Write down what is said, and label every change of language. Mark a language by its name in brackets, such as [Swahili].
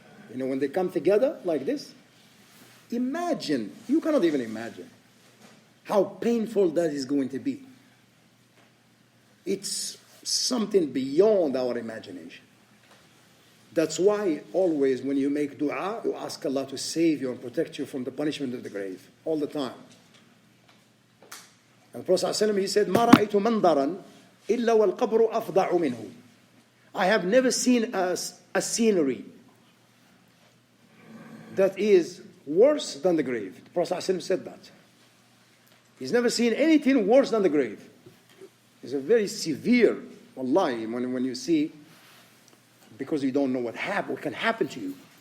[English] You know, when they come together like this, imagine, you cannot even imagine how painful that is going to be. It's something beyond our imagination. That's why always when you make dua, you ask Allah to save you and protect you from the punishment of the grave. All the time. And the Prophet ﷺ, he said, [Arabic] مَا رَأَيْتُ مَنْظَرًا إِلَّا وَالْقَبْرُ أَفْضَعُ مِنْهُ. [English] I have never seen a scenery that is worse than the grave. The Prophet ﷺ said that. He's never seen anything worse than the grave. It's a very severe, wallahi, when you see, because you don't know what can happen to you.